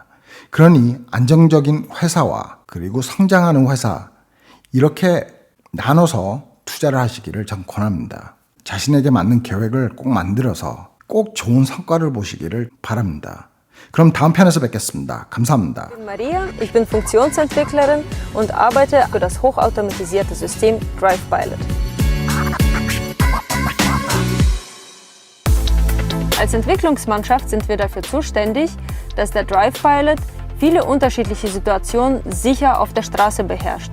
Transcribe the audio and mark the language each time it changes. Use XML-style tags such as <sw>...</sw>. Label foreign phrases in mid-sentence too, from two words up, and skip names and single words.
<ko>그러니 안정적인 회사와 그리고 성장하는 회사 이렇게 나눠서 투자를 하시기를 전 권합니다. 자신에게 맞는 계획을 꼭 만들어서 꼭 좋은 성과를 보시기를 바랍니다. 그럼 다음 편에서 뵙겠습니다. 감사합니다.</ko> <de>Ich bin Maria, ich bin Funktionsentwicklerin und arbeite für das hochautomatisierte System DrivePilot. Als Entwicklungsmannschaft sind wir dafür zuständig, dass der DrivePilot viele unterschiedliche Situationen sicher auf der Straße beherrscht.</de>